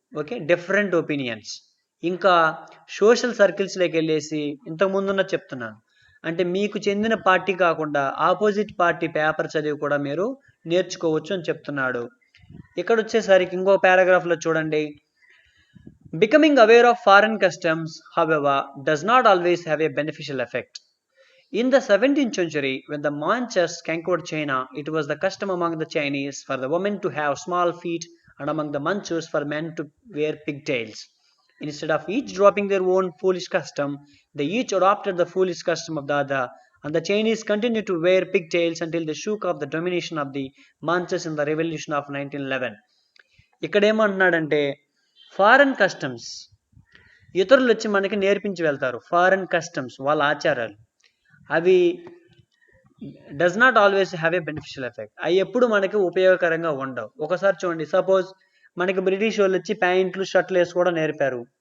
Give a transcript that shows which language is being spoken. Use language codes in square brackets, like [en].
[te] Okay, different opinions. ఇంకా social సర్కిల్స్లోకి వెళ్ళేసి ఇంతకుముందున్న చెప్తున్నాను, అంటే మీకు చెందిన పార్టీ కాకుండా ఆపోజిట్ పార్టీ పేపర్ చదివి కూడా మీరు నేర్చుకోవచ్చు అని చెప్తున్నాడు. ఇక్కడ వచ్చేసరికి ఇంకో పారాగ్రాఫ్లో చూడండి, [en] Becoming aware of foreign customs however does not always have a beneficial effect. In the 17th century, when the Manchus conquered China, it was the custom among the Chinese for the women to have small feet and among the Manchus for men to wear pigtails. Instead of each dropping their own foolish custom, they each adopted the foolish custom of the other, and the Chinese continued to wear pigtails until they shook off the domination of the Manchus in the revolution of 1911. [te] ఇక్కడ ఏమంటున్నాడంటే foreign customs ఇతరులు వచ్చి మనకి నేర్పించి వెళ్తారు. Foreign customs వాళ్ళ ఆచారాలు, అవి [en] does not always have a beneficial effect, [te] అవి ఎప్పుడు మనకి ఉపయోగకరంగా ఉండవు. ఒకసారి చూడండి, సపోజ్ మనకి బ్రిటిష్ వాళ్ళు వచ్చి ప్యాంట్లు షర్ట్లు వేసుకోవడం నేర్పారు.